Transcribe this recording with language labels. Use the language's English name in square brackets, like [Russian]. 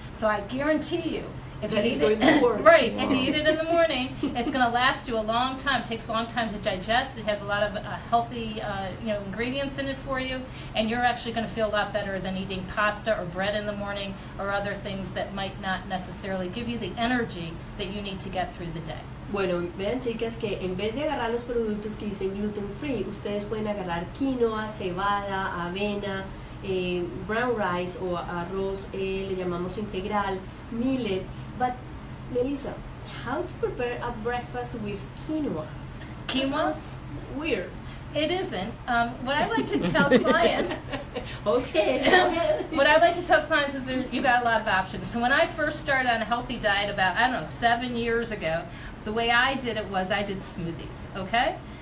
[English] So I guarantee you, if you eat it, right, if you eat it in the morning, it's going to last you a long time. It takes a long time to digest. It has a lot of healthy, ingredients in it for you, and you're actually going to feel a lot better than eating pasta or bread in the morning or other things that might not necessarily give you the energy that you need to get through the day. [Spanish] Bueno, vean chicas que en vez de agarrar los productos que dicen gluten free, ustedes pueden agarrar quinoa, cebada, avena, brown rice o arroz, le llamamos integral, millet. [English] But Melissa, how to prepare a breakfast with quinoa? Quinoa? Sounds weird. It isn't. What I like to tell clients, Okay. what I like to tell clients is you got a lot of options. So when I first started on a healthy diet about, 7 years ago, the way I did it was I did smoothies, okay?